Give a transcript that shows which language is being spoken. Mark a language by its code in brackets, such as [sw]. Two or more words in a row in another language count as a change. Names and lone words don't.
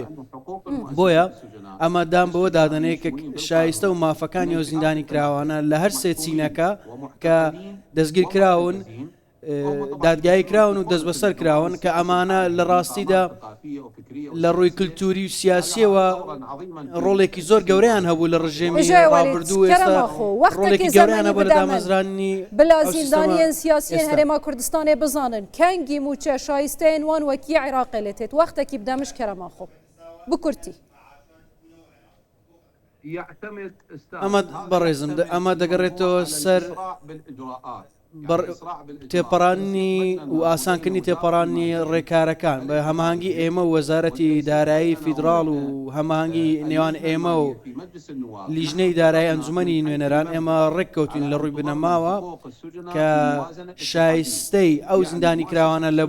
[ckb] بۆیە ئەمە دام بەوە دادنەیە کە شایستە و مافەکانی و زیندانی کراوانە لە هەر سێ چینەکە کە دەستگیر کراون دادگایی کراون و دەست بەسەر کراون کە ئەمانە لە ڕاستیدا لە ڕووی کللتوری و سیاسیەوە ڕۆڵێکی زۆر گەورەیان هەبوو لە ڕژێمی ڕابردوو ئێستا ڕۆڵێکی گەوریانە بۆ لە دامەزرانی [ku] بلا زیندانیان سیاسیان هەرێما کوردستانê bizanin kengî mûçe şayisteyên wan wekî Iraqê lê têt wextekî bidemiş kerema xwe bi Kurtî. [ckb] ئەمە بەڕێزم ئەمە دەگەڕێتەوە سەر تێپەڕانی و ئاسانکردنی تێپەڕانی ڕێکارەکان بە هەماهنگگی ئێمە و وەزارەتی دارایی فیدراڵ و هەماهنگگی نێوان ئێمە و لیژنەی دارایی ئەنجومەنی نوێنەران ئێمە ڕێککەوتین لە ڕووی بنەماوە کە شایستەی ئەو زیندانی کراوانە لە